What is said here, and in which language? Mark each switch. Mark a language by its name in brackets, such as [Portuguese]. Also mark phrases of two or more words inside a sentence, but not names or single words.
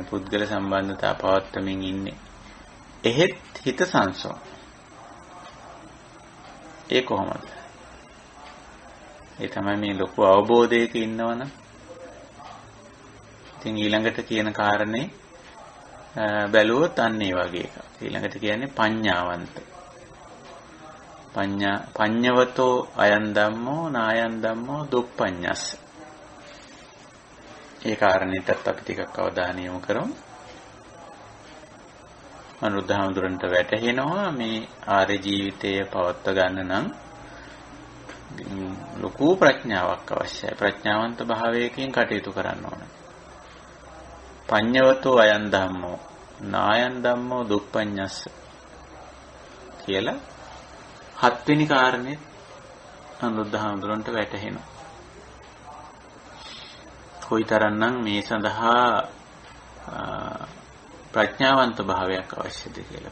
[Sinhala] පුද්ගල සම්බන්ධතා පවත්වමින් ඉන්නේ. එහෙත් හිත සංසෝ. ඒ කොහොමද? ඒ තමයි මේ ලොකු අවබෝධයක ඉන්නවනම් ඉතින් ඊළඟට කියන කාරණේ බැලුවොත් අන්න ඒ වගේ එකක්. ඊළඟට කියන්නේ පඤ්ඤාවන්ත. [Pali] පඤ්ඤවතෝ අයං ධම්මෝ නායං ධම්මෝ දුප්පඤ්ඤස්ස. [Sinhala] ඒ කාරණේටත් අපි ටිකක් අවධානය යොමු කරමු. අනුරුද්ධහාමුදුරන්ට වැටහෙනවා මේ ආර්ය ජීවිතය පවත්වා ගන්න නම් ලොකු ප්‍රඥාවක් අවශ්‍යයි. ප්‍රඥාවන්ත භාවයකින් කටයුතු කරන්න ඕන. [Pali] පඤ්ඤවතෝ අයං ධම්මෝ නායං ධම්මෝ දුප්පඤ්ඤස්ස [Sinhala] කියලා හත්වෙනි කාරණේ අනුරුද්ධහාමුදුරන්ට වැටහෙනවා. කොයිතරම්නම් මේ සඳහා ප්‍රඥාවන්ත භාවයක් අවශ්‍යද කියලා.